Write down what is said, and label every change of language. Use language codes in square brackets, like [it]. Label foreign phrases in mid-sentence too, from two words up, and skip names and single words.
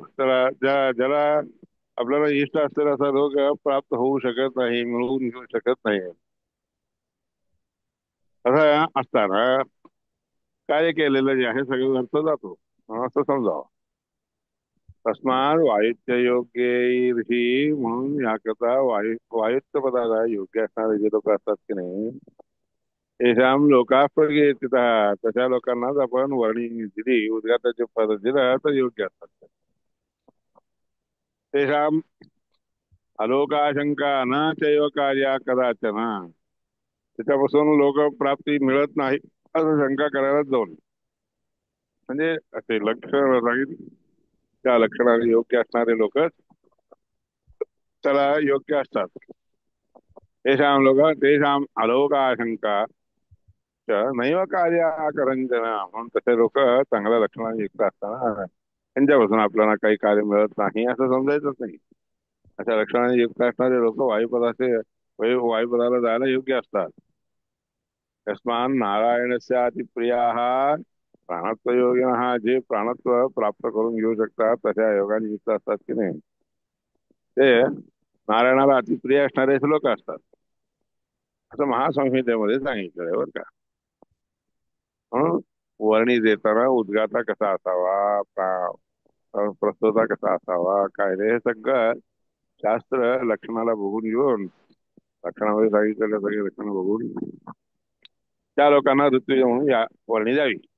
[mr] त्याला ज्याला आपल्याला इष्ट असलेला असा रोग प्राप्त होऊ शकत नाही, मिळवून घेऊ शकत नाही, असं असताना कार्य केलेलं जे आहे सगळं व्यर्थ जातो, असं समजावं. [sa] तस्मात वायुच्य योग्यैर्ही, [mr] म्हणून याकरता वायुत्व पदाला योग्य असणारे जे लोक असतात की नाही, [sa] तेषां लोकाः प्रकीर्तिताः, [mr] तशा लोकांनाच आपण वर्णी दिली, उद्गाताचे पद दिलं तर योग्य असतात. [sa] तेषां अलोकाशंका न चैव कार्या कदाचन, [mr] त्याच्यापासून लोक प्राप्ती मिळत नाही असं शंका करायला जाऊ नये. म्हणजे असे लक्षण सांगितले, त्या लक्षणाने योग्य असणारे लोक त्याला योग्य असतात. [sa] तेषां लोक तेषां अलोकाशंका नैव कार्य करंजन, [mr] म्हणून तसे लोक चांगल्या लक्षणाने युक्त असताना त्यांच्यापासून आपल्याला काही कार्य मिळत नाही असं समजायचंच नाही. अशा लक्षणाने युक्त असणारे लोक वायुपदाला जायला योग्य असतात. [sa] तस्मान् नारायणस्य अतिप्रियाः प्राणत्वयोगिनः, [mr] जे प्राणत्व प्राप्त करून घेऊ शकतात तशा योगाने युक्त असतात की नाही, ते नारायणाला अतिप्रिय असणारे लोक असतात, असं महासंहितेमध्ये सांगितलं बरं का. म्हणून वर्णी देताना उद्गाता कसा असावा, प्रस्तुता कसा असावा, काय रे, हे सगळं शास्त्र लक्षणाला बघून घेऊन, लक्षणामध्ये सांगितलेल्या सगळे लक्षणं बघून त्या लोकांना ऋतुज म्हणून या वर्णी द्यावी.